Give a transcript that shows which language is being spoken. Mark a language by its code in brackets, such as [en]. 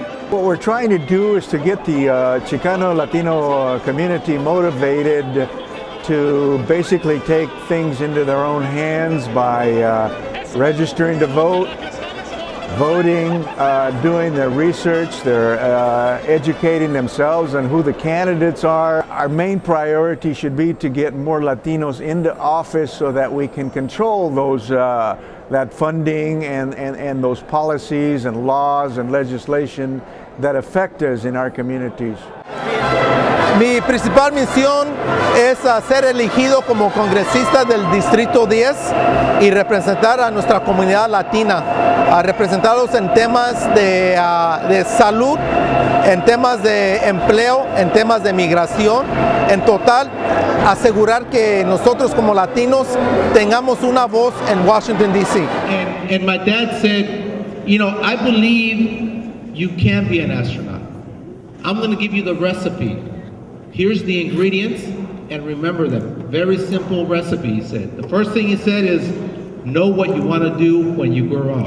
[en] we're trying to do is to get the Chicano Latino community motivated to basically take things into their own hands by registering to vote, voting, doing their research, they're educating themselves on who the candidates are. Our main priority should be to get more Latinos into office so that we can control those that funding and those policies and laws and legislation that affect us in our communities. [es] Mi principal misión es ser elegido como congresista del Distrito 10 y representar a nuestra comunidad latina, a representarlos en temas de salud, en temas de empleo, en temas de migración, en total, asegurar que nosotros como latinos tengamos una voz en Washington, D.C. [en] And my dad said, you know, I believe you can be an astronaut. I'm going to give you the recipe. Here's the ingredients, and remember them. Very simple recipe, he said. The first thing he said is, know what you want to do when you grow up.